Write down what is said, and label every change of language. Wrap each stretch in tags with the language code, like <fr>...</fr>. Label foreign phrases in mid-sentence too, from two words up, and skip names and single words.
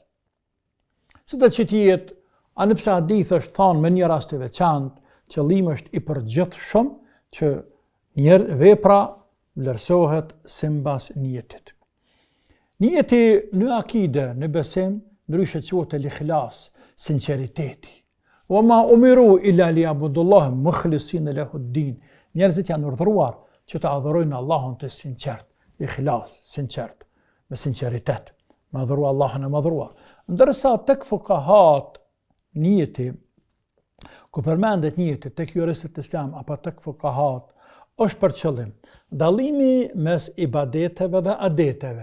<sq>Si do të jetë, anëpse hadith është thënë me një rast të veçantë, qëllimi është i përgjithshëm që vepra vlerësohet sipas niyetit. Niyeti në akide, në besim, ndryshe quhet el-ikhlas, sinqeriteti.</sq> <ar>وما أمروا إلا ليعبدوا الله مخلصين له الدين.</ar> <sq>Njerëzit janë urdhëruar që të adhurojnë Allahun të sinqert, ikhlas, sinqert, me sinqeritet, me adhuru Allahun e madhruar. Ndërsa tek fuqahat niyeti, ku përmendet niyeti tek juristët islam apo tek fuqahat, është për qëllim dallimi mes ibadeteve dhe adeteve.</sq>